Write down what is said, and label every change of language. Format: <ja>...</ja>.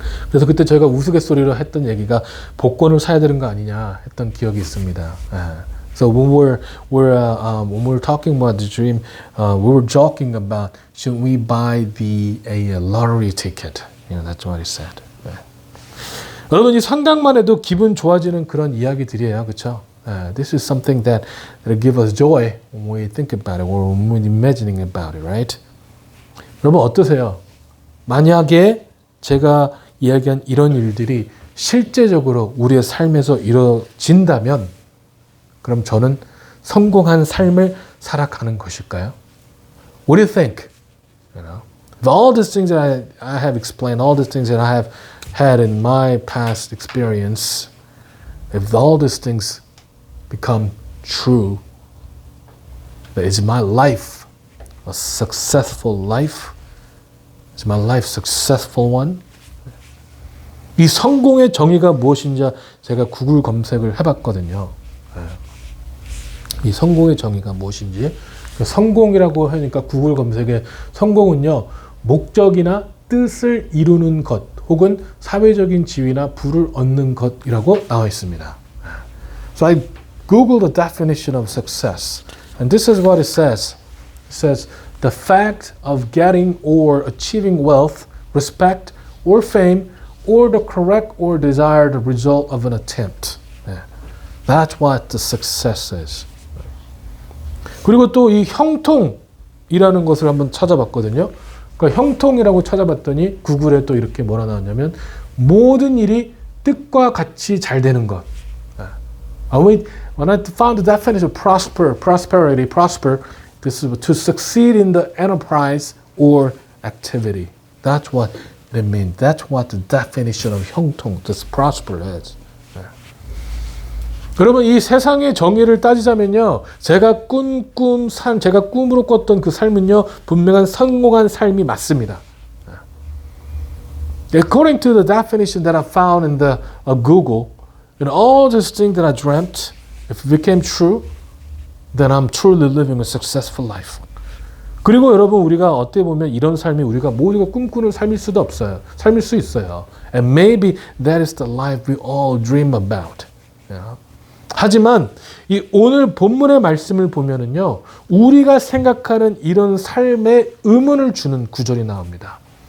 <ko>그래서 그때 저희가 우스갯소리로 했던 얘기가 복권을 사야 되는 거 아니냐 했던 기억이 있습니다.</ko> <en>So when we're talking about the dream, we were joking about should we buy a lottery ticket? That's what he said.</en> <ko>여러분 이 상상만 해도 기분 좋아지는 그런 이야기들이에요, 그렇죠?</ko> <en>This is something that give us joy when we think about it or when we're imagining about it, right?</en> <ko>여러분 어떠세요? 만약에 제가 이야기한 이런 일들이 실제적으로 우리의 삶에서 이루어진다면 그럼 저는 성공한 삶을 살아가는 것일까요?</ko> <en>What do you think? Of all these things that I have explained, all these things that I have had in my past experience, if all these things become true, is my life a successful life? Is my life a successful one?</en> <ko>이 성공의 정의가 무엇인지 제가 구글 검색을 해봤거든요. 이 성공의 정의가 무엇인지. 성공이라고 하니까 구글 검색에 성공은요, 목적이나 뜻을 이루는 것 혹은 사회적인 지위나 부를 얻는 것이라고 나와 있습니다.</ko> <en>So I googled the definition of success, and this is what it says. It says, the fact of getting or achieving wealth, respect, or fame, or the correct or desired result of an attempt. That's what the success is.</en> <ko>그리고 또 이 형통이라는 것을 한번 찾아봤거든요. 그러니까 형통이라고 찾아봤더니 구글에 또 이렇게 뭐라 나왔냐면 모든 일이 뜻과 같이 잘 되는 것.</ko> <en>When I found the definition of prosperity, this is to succeed in the enterprise or activity. That's what it means. That's what the definition of 형통, this prosper is.</en> <ko>여러분 이 세상의 정의를 따지자면요, 제가 제가 꿈으로 꿨던 그 삶은요 분명한 성공한 삶이 맞습니다.</ko> <en>According to the definition that I found in the Google, all these things that I dreamt, if it became true, then I'm truly living a successful life.</en> <ko>그리고 여러분 우리가 어떻게 보면 이런 삶이 우리가 모두가 꿈꾸는 삶일 수도 없어요. 삶일 수 있어요.</ko> <en>And maybe that is the life we all dream about.</en> <ko>하지만 이 오늘 본문의 말씀을 보면은요, 우리가 생각하는 이런 삶에 의문을 주는 구절이 나옵니다.</ko>